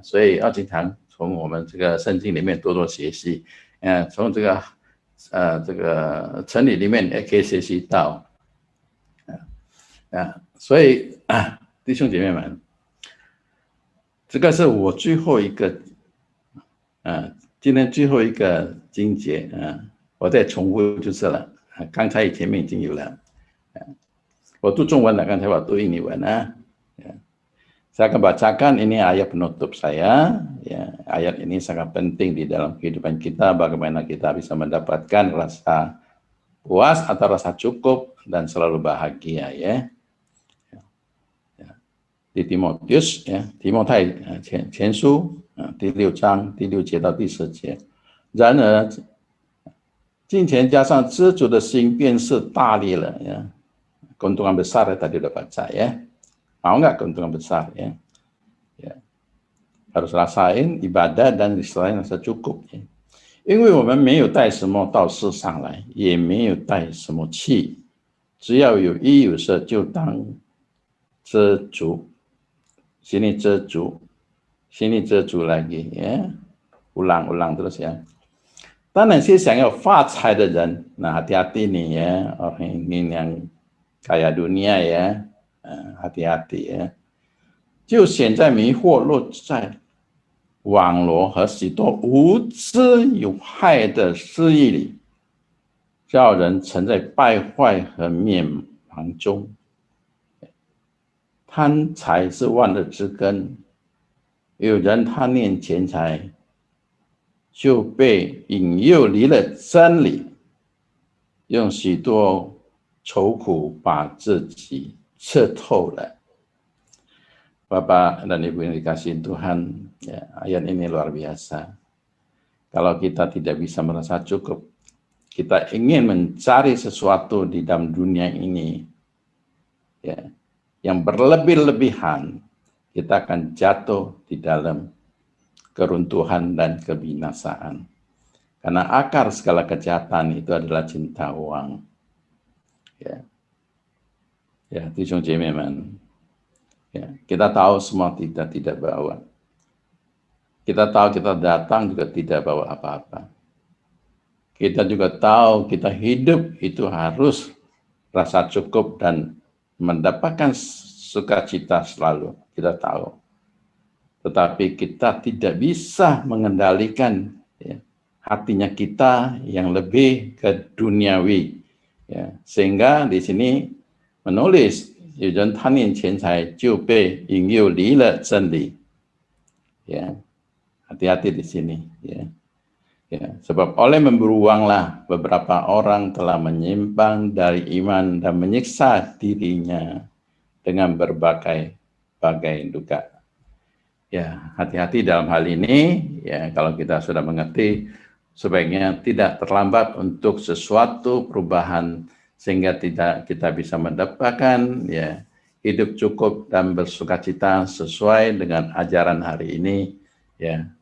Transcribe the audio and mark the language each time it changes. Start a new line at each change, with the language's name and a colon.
Chinese: 所以要经常从我们这个圣经里面多多学习，从这个真理里面也可以学习到，所以弟兄姐妹们。这个是我最后一个今天最后一个经节我再重复就是了。刚才前面已经有了。我读中文了，刚才我读印尼文
Indonesian: Saya akan bacakan ini ayat penutup saya. Ya, ayat ini sangat penting di dalam kehidupan kita, bagaimana kita bisa mendapatkan rasa puas atau rasa cukup dan selalu bahagia ya.
Chinese: Di Timotius ya, 提摩太前书第6章第6节到第10节。然而金钱加上知足的心便是大利了ya.
Indonesian: Keuntungan besar ya, tadi udah baca ya. Mau nggak keuntungan besar ya? Ya. Harus rasain ibadah dan istilahnya rasa cukup ya.
Chinese: 因为我们没有带什么到世上来，也没有带什么去，只要有衣有色，就当知足。
Indonesian: sini知足，sini知足lagi ya. Ulang-ulang terus ya.
Chinese: 当然些想要发财的人，那
Indonesian: hati-hati nih ya, orang ingin yang kaya dunia ya, hati-hati ya.
Chinese: 就陷在迷惑落在网罗和许多无知有害的私意里，叫人沉在败坏和灭亡中。贪财是万恶之根，有人贪念钱财，就被引诱离了真理，用许多愁苦把自己刺透了。
Indonesian: Bapak dan Ibu yang dikasihi Tuhan, ya, ayat ini luar biasa. Kalau kita tidak bisa merasa cukup, kita ingin mencari sesuatu di dalam dunia ini, ya, yang berlebih-lebihan, kita akan jatuh di dalam keruntuhan dan kebinasaan. Karena akar segala kejahatan itu adalah cinta uang.
Chinese: Ya, ya, 弟兄姐妹们。
Indonesian: Ya, kita tahu semua kita tidak bawa. Kita tahu kita datang juga tidak bawa apa-apa. Kita juga tahu kita hidup itu harus rasa cukup dan mendapatkan sukacita selalu. Kita tahu. Tetapi kita tidak bisa mengendalikan ya, hatinya kita yang lebih ke duniawi. Ya, sehingga di sini menulis
Chinese: 有人贪念钱财，就被引诱离了真理。
Indonesian: Ya, hati-hati di sini. Ya. Ya, sebab oleh memburu uanglah beberapa orang telah menyimpang dari iman dan menyiksa dirinya dengan berbagai duka. Ya, hati-hati dalam hal ini. Ya, kalau kita sudah mengerti, sebaiknya tidak terlambat untuk sesuatu perubahan sehingga kita bisa mendapatkan ya hidup cukup dan bersukacita sesuai dengan ajaran hari ini ya.